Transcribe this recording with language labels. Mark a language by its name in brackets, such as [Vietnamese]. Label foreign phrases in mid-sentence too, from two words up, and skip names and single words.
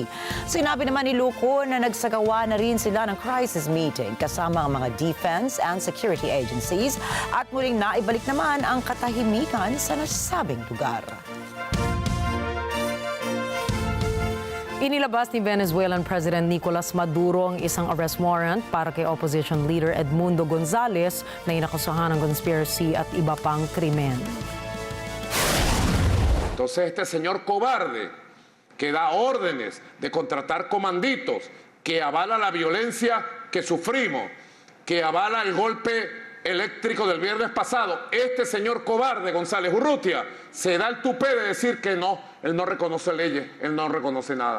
[Filipino] Sinabi naman ni Luko na nagsagawa na rin sila ng [English] crisis meeting [Filipino] kasama ang mga [English] defense and security agencies [Filipino] at muling naibalik naman ang katahimikan sa nasabing lugar. Inilabas ni [English] Venezuelan President [Filipino] Nicolas Maduro ang isang arrest warrant para kay [English] opposition leader [Filipino] Edmundo Gonzales na inakusahan ng conspiracy at iba pang krimen. [Spanish] Entonces este señor cobarde que da órdenes de contratar comanditos, que avala la violencia que sufrimos, que avala el golpe eléctrico del viernes pasado, este señor cobarde González Urrutia se da el tupé de decir que no, él no reconoce leyes, él no reconoce nada.